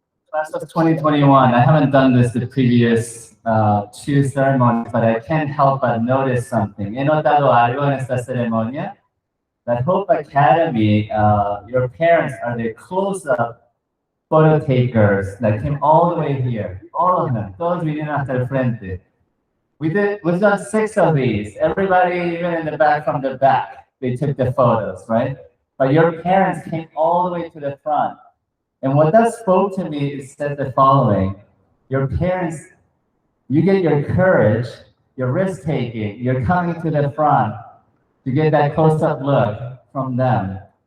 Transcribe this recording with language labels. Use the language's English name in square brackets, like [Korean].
[English] Class of 2021, I haven't done this the previous two ceremonies, but I can't help but notice something. [Spanish] He notado algo en esta ceremonia. [English] That Hope Academy, your parents are the close-up photo takers that came all the way here. All of them, [Spanish] todos vinieron hasta el frente. [English] We've done 6 of these. Everybody, even in the back from the back, they took the photos, right? But your parents came all the way to the front. And what that spoke to me is said the following: your parents, you get your courage, your risk-taking, you're coming to the front to get that close-up look from them.